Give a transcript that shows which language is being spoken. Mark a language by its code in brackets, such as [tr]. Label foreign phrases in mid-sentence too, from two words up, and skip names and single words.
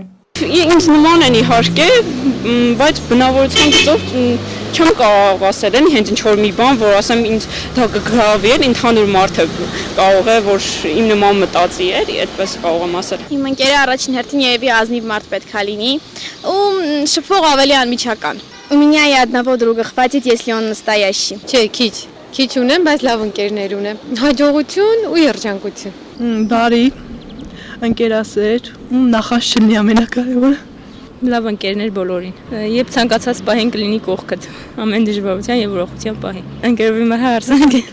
[hy] Ինձ նման են իհարկե, բայց բնավորության գծով չեմ կարող ասել են հենց ինչ-որ մի բան, որ ասեմ ինձ դա կգրավի էր, ընդհանուր մարդը կարող է, որ իմ նման մտածի էր, այդպես կարող եմ ասել։ Իմ ընկերը առաջին հերթին երևի ազնիվ մարդ պետք է լինի, ու շփող ավելի անմիջական։ [ru] У меня и одного друга хватит, если он настоящий։ [hy] Չէ, քիչ ունեմ, բայց լավ ընկերներ ունեմ։ Հաջողություն ու երջանկություն։ Բարի ընկերասեր, նախաշ չլինի ամենակարևորը։ Լավ ընկերներ բոլորին։ Երբ ցանկացած պահին կլինի կողքդ, ամեն դժվարության եւ ուրախության պահին։ Ընկերովի մը հարցանք է։